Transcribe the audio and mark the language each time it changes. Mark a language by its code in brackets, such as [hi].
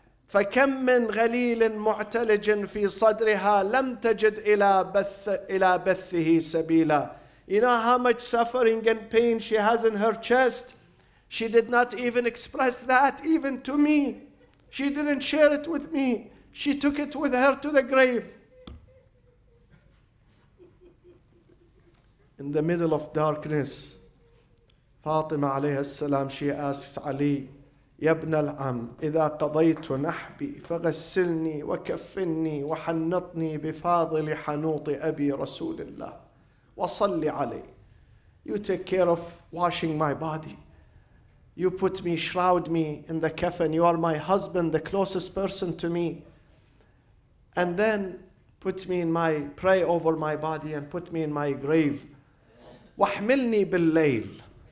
[ar] فَكَمْ مِنْ غَلِيلٍ مُعْتَلِجٍ فِي صَدْرِهَا لَمْ تَجِدْ إِلَى بَثِّهِ سَبِيلًا. [en] You know how much suffering and pain she has in her chest? She did not even express that, even to me. She didn't share it with me. She took it with her to the grave. In the middle of darkness, Fatima alayhi salam, she asks Ali, [ar] يا ابن العم إذا قضيت نحبي فغسلني وكفني وحنطني بفاضل حنوط أبي رسول الله وصل عليه. [en] You take care of washing my body. You put me, shroud me in the kafan. You are my husband, the closest person to me. And then put me in pray over my body and put me in my grave. [ar] وَاحْمِلْنِي بِاللَّيْلِ.